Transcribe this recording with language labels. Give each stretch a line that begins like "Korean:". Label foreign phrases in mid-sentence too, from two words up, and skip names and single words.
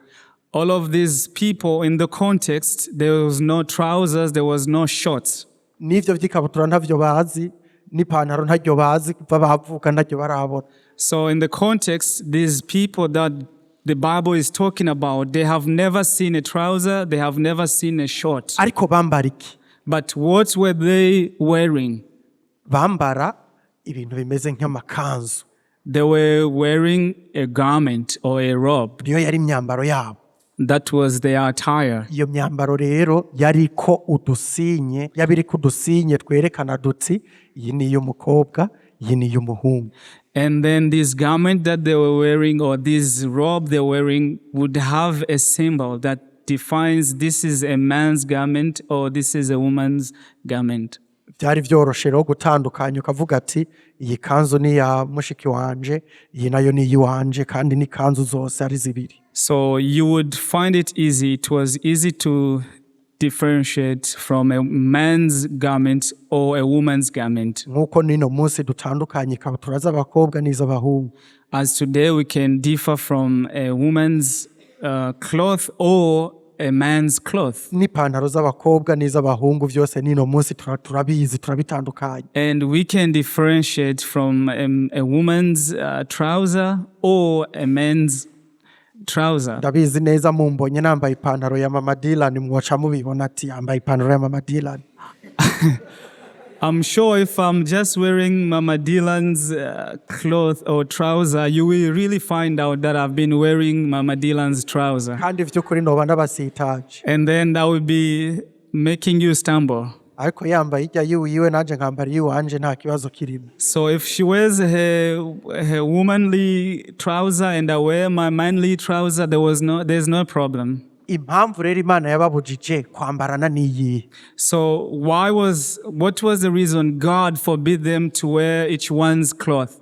English: All of these people in the context, there was no trousers, there was no shorts.
Rundi: N'ivyo vy'ikabutura ntavyo bazi, n'ipantaro ntaryo bazi kuva bavuka ntaryo barabona.
English: So in the context, these people that the Bible is talking about, they have never seen a trouser, they have never seen a short.
Rundi: Ariko bambara iki?
English: But what were they wearing?
Rundi: Bambara ibintu bimeze nk'amakanzu.
English: They were wearing a garment or a robe.
Rundi: Niyo yari imyambaro yabo.
English: That was their attire.
Rundi: Iyo myambaro rero yariko udusinye, yabiriko udusinye twerekana duti iyi ni iy'umukobwa, iyi ni iy'umuhungu.
English: And then this garment that they were wearing, or this robe they were wearing, would have a symbol that defines this is a man's garment or this is a woman's garment.
Rundi: Byari byoroshe rero gutandukanya ukavuga ati iyi kanzu ni ya mushiki wanje, iyi nayo ni iyiwanje, kandi ni kanzu zose ari zibiri.
English: So you would find it easy. It was easy to differentiate from a man's garment or a woman's garment.
Rundi: Nkuko nino munsi dutandukanye ikabutura z'abakobwa n'iz'abahungu.
English: As today we can differ from a woman's cloth or a man's cloth.
Rundi: N'ipantaro z'abakobwa n'iz'abahungu byose nino munsi turabizi turabitandukanye.
English: And we can differentiate from a woman's trouser or a man's trouser.
Rundi: Ndabizi neza mumbonye nambaye ipantaro ya Mama Dylan mwoca mubibona ati yambaye ipantaro ya Mama Dylan.
English: I'm sure if I'm just wearing Mama Dylan's cloth or trouser, you will really find out that I've been wearing Mama Dylan's trouser.
Rundi: Kandi vy'ukuri noba ndabasitaje.
English: And then that will be making you stumble.
Rundi: Ariko yambaye ijya yiwe nanje nkambara iyiwanje nta kibazo kirimo.
English: So if she wears her womanly trouser and I wear my manly trouser, there's no problem.
Rundi: Impamvu rero Imana yababujije kwambarana niyi.
English: So what was the reason God forbid them to wear each one's cloth?